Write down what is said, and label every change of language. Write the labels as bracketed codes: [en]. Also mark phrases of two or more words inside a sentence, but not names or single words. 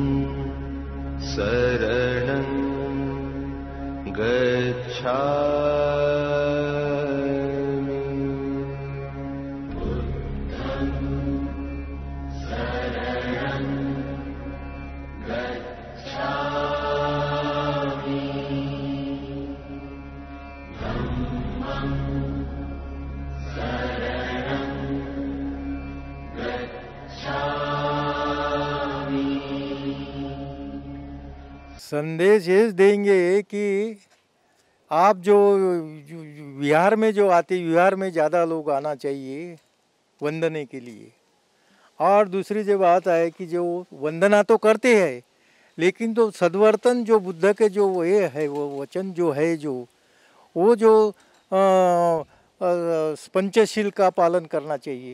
[pi] शरणं गच्छामि बुद्धं शरणं गच्छामि धम्मं शरणं गच्छामि. [hi] संदेश ये देंगे कि आप जो विहार में जो आते, विहार में ज़्यादा लोग आना चाहिए वंदने के लिए. और दूसरी जो बात है कि जो वंदना तो करते हैं, लेकिन तो सद्वर्तन जो बुद्ध के जो ये है, वो वचन जो है, जो वो जो पंचशील का पालन करना चाहिए.